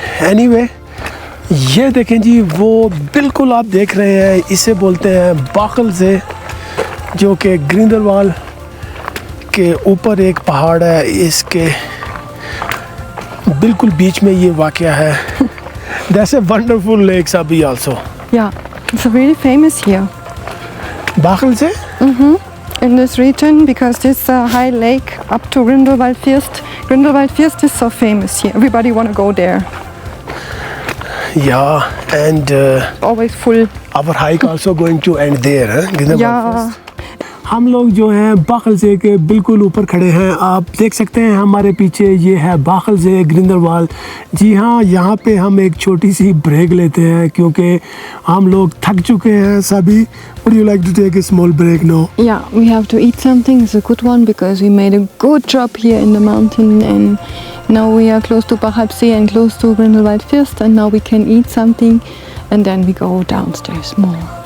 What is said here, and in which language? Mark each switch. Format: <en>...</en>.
<hi>Anyway, ये देखें जी वो बिल्कुल आप देख रहे हैं इसे बोलते हैं बाखल से जो कि ग्रिंdelwald के ऊपर एक पहाड़ है, इसके बिल्कुल बीच में ये वाक़या है।</hi> <en>That's a wonderful lake Sabi also. Yeah, it's really famous here. Bachel se? In this region, because this high lake up to Grindelwald First. Grindelwald First is so famous here. Everybody want to go there. Yeah, and Always full. our hike also going to end there, huh? Grindelwald Yeah. First.</en> <hi>हम लोग जो हैं बाखल से के बिल्कुल ऊपर खड़े हैं। आप देख सकते हैं हमारे पीछे ये है बाखल से ग्रिंdelwald। जी हाँ, यहाँ पे हम एक छोटी सी ब्रेक लेते हैं क्योंकि हम लोग थक चुके हैं सभी।</hi> <en>Would you like to take a small break now? Yeah, we have to eat something. It's a good one because we made a good job here in the mountain, and now we are close to Bachalpsee and close to Grindelwald First, and now we can eat something and then we go downstairs more.</en>